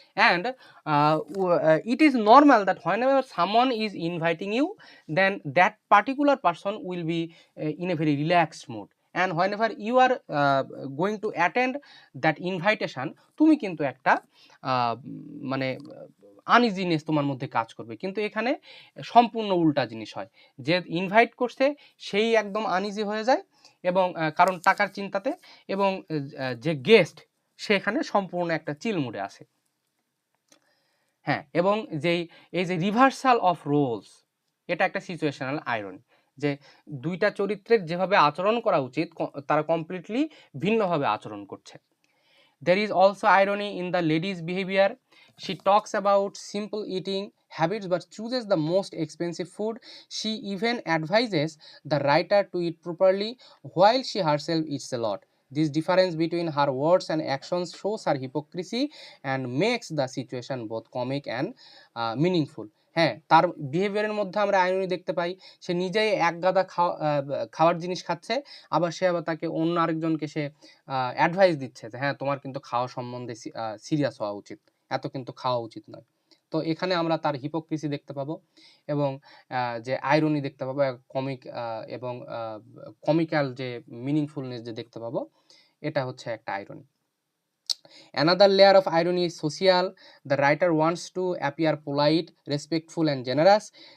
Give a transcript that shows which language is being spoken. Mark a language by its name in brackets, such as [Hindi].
[English] And it is normal that whenever someone is inviting you, then that particular person will be in a very relaxed mood. And whenever you are going to attend that invitation, [Bangla] তুমি কিন্তু একটা মানে uneasiness তোমার মধ্যে কাজ করবে, কিন্তু এখানে সম্পূর্ণ উল্টা জিনিস হয়, যে ইনভাইট করছে সেই একদম আনইজি হয়ে যায় এবং কারণ টাকার চিন্তাতে, এবং যে গেস্ট সেখানে সম্পূর্ণ একটা চিল মুডে আসে। হ্যাঁ, এবং এই যে রিভার্সাল অফ রোলস, এটা একটা সিচুয়েশনাল আইরনি, যে দুইটা চরিত্রের যেভাবে আচরণ করা উচিত তারা কমপ্লিটলি ভিন্নভাবে আচরণ করছে। [English] There is also irony in the lady's behavior. She talks about simple eating habits but chooses the most expensive food. She even advises the writer to eat properly while she herself eats a lot. This difference between her words and actions shows her hypocrisy and makes the situation both comic and meaningful. [Bangla] হ্যাঁ, তার বিহেভিয়ারের মধ্যে আমরা irony দেখতে পাই। সে নিজেই এক গাদা খাওয়ার জিনিস খাচ্ছে, আবার তাকে অন্য আরেকজনকে সে অ্যাডভাইস দিচ্ছে যে হ্যাঁ, তোমার কিন্তু খাওয়া সম্বন্ধে সিরিয়াস হওয়া উচিত, এত কিন্তু খাওয়া উচিত নয়। তো এখানে আমরা তার হিপোক্রিসি দেখতে পাবো এবং যে আইরনি দেখতে পাবো, এবং কমিক্যাল যে মিনিংফুলনেস যে দেখতে পাবো, এটা হচ্ছে একটা irony. [English] Another layer of irony is social. The writer wants to appear polite, respectful, and generous.